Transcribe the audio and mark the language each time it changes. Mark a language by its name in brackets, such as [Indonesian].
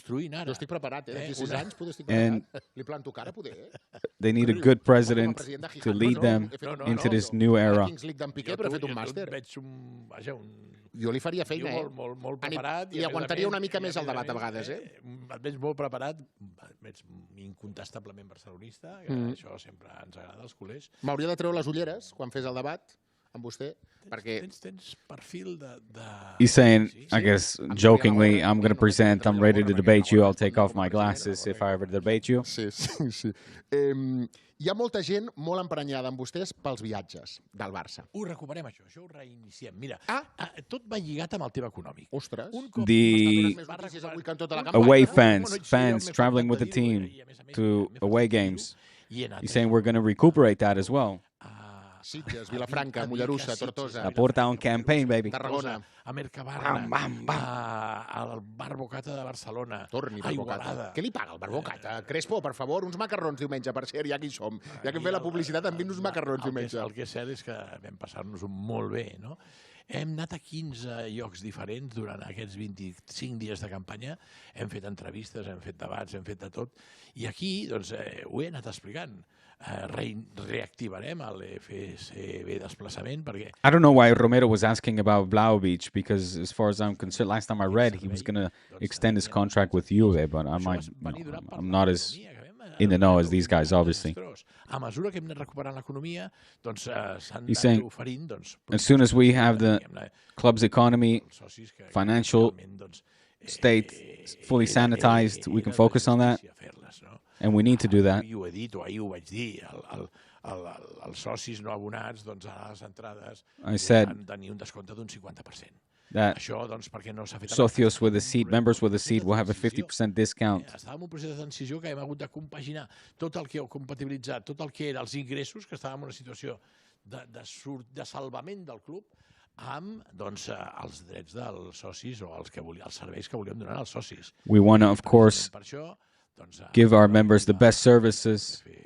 [Catalan] Jo estic preparat, D'aquí 6 anys poder estic preparat. Li planto cara, poder, [English] They need a good president to lead them into this new era. [Catalan] Kings League d'en Piqué, però ha fet un màster. Jo li faria feina, molt preparat. I aguantaria una mica més el debat a vegades, Et veig molt preparat, et veig incontestablement barcelonista, que això sempre ens agrada, als culers. M'hauria de treure les ulleres quan fes el debat amb vostè, perquè... Tens perfil de... [English] He's saying, I guess, jokingly, I'm going to present, I'm ready to debate you, I'll take off my glasses if I ever debate you. [Catalan] Sí. Hi ha molta gent molt emprenyada amb vostès pels viatges del Barça. Ho recuperem, això ho reiniciem. Mira, tot va lligat amb el tema econòmic. Ostres. [English] The away fans traveling with the team to away games. He's saying we're going to recuperate that as well. [Catalan] Sitges, Vilafranca, Mollerussa, Tortosa. [English] Laporta on campaign, baby. [Catalan] Tarragona. A Mercabarna, al Bar Bocata de Barcelona. Torni, Bar Bocata. Què li paga el Bar Bocata? Crespo, per favor, uns macarrons diumenge, per cert, ja que hi som. Ja que hem fet la publicitat, hem vist uns macarrons diumenge. El que és cert és que vam passar-nos-ho molt bé, no? Hem anat a 15 llocs diferents durant aquests 25 dies de campanya. Hem fet entrevistes, hem fet debats, hem fet de tot. I aquí, doncs, ho he anat explicant. Reactivarem l'FCB desplaçament perquè... [English] I don't know why Romero was asking about Blau Beach, because as far as I'm concerned, last time I read, he was going to extend his contract with Juve, but I'm not as in the know as these guys, obviously. [Catalan] A mesura que hem anat recuperant l'economia, doncs s'han [English] He's saying, [Catalan] oferint... [English] as soon as we have the club's economy, financial state fully sanitized, we can focus on that. And we need to do that. [Catalan] Ho he dit, o ahir ho vaig dir, els socis no abonats, doncs a les entrades han de tenir un descompte d'un 50%. Això, doncs, perquè no s'ha fet... [English] Socios with a seat, members with a seat will have a 50% discount. [Catalan] Estàvem en un procés de transició que hem hagut de compaginar tot el que heu compatibilitzat, tot el que era els ingressos, que estàvem en una situació de salvament del club, amb doncs, els drets dels socis o els serveis que volíem donar als socis. [English] We want to, of course, give our members the best services.